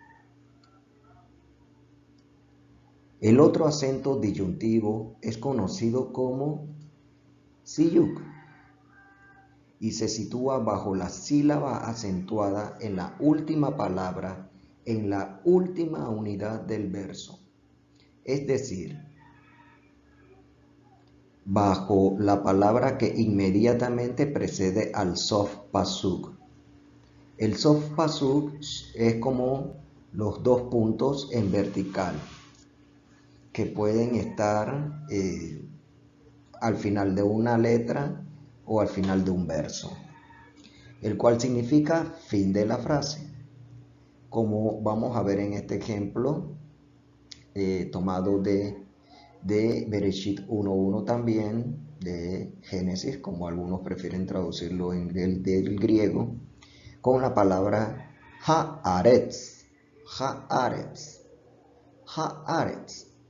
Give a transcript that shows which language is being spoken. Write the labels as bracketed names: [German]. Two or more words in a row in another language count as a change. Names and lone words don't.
[Spanish] El otro acento disyuntivo es conocido como siyuk y se sitúa bajo la sílaba acentuada en la última palabra, en la última unidad del verso. Es decir, bajo la palabra que inmediatamente precede al [Hebrew] סוף פסוק. [Spanish] El [Hebrew] סוף פסוק [Spanish] es como los dos puntos en vertical que pueden estar al final de una letra o al final de un verso, el cual significa fin de la frase, como vamos a ver en este ejemplo tomado de Bereshit 1.1 también, de Génesis, como algunos prefieren traducirlo del griego, con la palabra haaretz, haaretz, haaretz.